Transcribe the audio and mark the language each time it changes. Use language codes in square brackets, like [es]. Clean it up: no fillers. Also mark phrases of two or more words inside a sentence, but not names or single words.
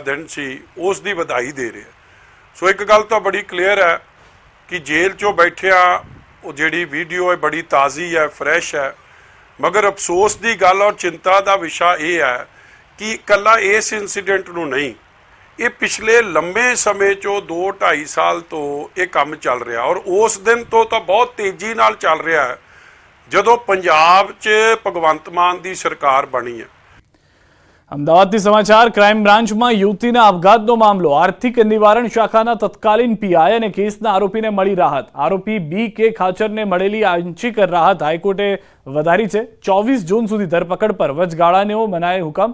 [pa] ਦਿਨ ਸੀ ਉਸ ਦੀ ਵਧਾਈ ਦੇ ਰਿਹਾ ਸੋ ਇੱਕ ਗੱਲ ਤਾਂ ਬੜੀ ਕਲੀਅਰ ਹੈ ਕਿ ਜੇਲ੍ਹ 'ਚੋਂ ਬੈਠਿਆ ਉਹ ਜਿਹੜੀ ਵੀਡੀਓ ਹੈ ਬੜੀ ਤਾਜ਼ੀ ਹੈ ਫਰੈਸ਼ ਹੈ ਮਗਰ ਅਫਸੋਸ ਦੀ ਗੱਲ ਔਰ ਚਿੰਤਾ ਦਾ ਵਿਸ਼ਾ ਇਹ ਹੈ ਕਿ ਇਕੱਲਾ ਇਸ ਇਨਸੀਡੈਂਟ ਨੂੰ ਨਹੀਂ ਇਹ ਪਿਛਲੇ ਲੰਬੇ ਸਮੇਂ ਚੋਂ 2-2.5 ਸਾਲ ਤੋਂ ਇਹ ਕੰਮ ਚੱਲ ਰਿਹਾ ਔਰ ਉਸ ਦਿਨ ਤੋਂ ਤਾਂ ਬਹੁਤ ਤੇਜ਼ੀ ਨਾਲ ਚੱਲ ਰਿਹਾ ਹੈ ਜਦੋਂ ਪੰਜਾਬ 'ਚ ਭਗਵੰਤ ਮਾਨ ਦੀ ਸਰਕਾਰ ਬਣੀ ਹੈ. [gu] અમદાવાદથી સમાચાર. ક્રાઇમ બ્રાન્ચમાં યુવતીના આપઘાતનો મામલો. આર્થિક નિવારણ શાખાના તત્કાલીન પીઆઈ અને કેસના આરોપીને મળી રાહત. આરોપી BK ખાચરને મળેલી આંશિક રાહત હાઈકોર્ટે વધારી છે. 24 જૂન સુધી ધરપકડ પર વચગાળાનો મનાય હુકમ.